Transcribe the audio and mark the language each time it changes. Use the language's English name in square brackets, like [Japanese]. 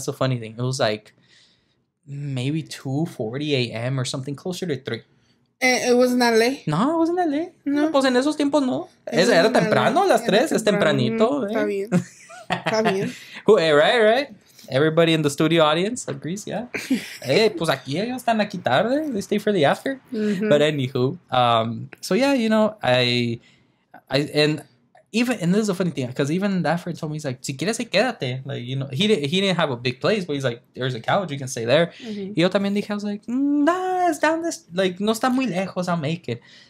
[English] That's the funny thing. It was like maybe 2:40 a.m. or something, closer to 3. It wasn't that late? No, it wasn't that late. No. [Spanish] Pues en esos tiempos no. Era temprano, las 3. Es tempranito. Está bien. Está bien. [English] Right. Everybody in the studio audience agrees, yeah. [Spanish] Hey, pues aquí ellos están aquí tarde. [English] They stay for the after. But anywho, so yeah, I and this is a funny thing because even that friend told me, he's like, [Spanish] si quieres, quédate. [English] Like, he didn't have a big place, but he's like, there's a couch, you can stay there. [Spanish] Y yo también dije, [English] I was like, nah, it's down this, like, [Spanish] no está muy lejos, [English] I'll make it.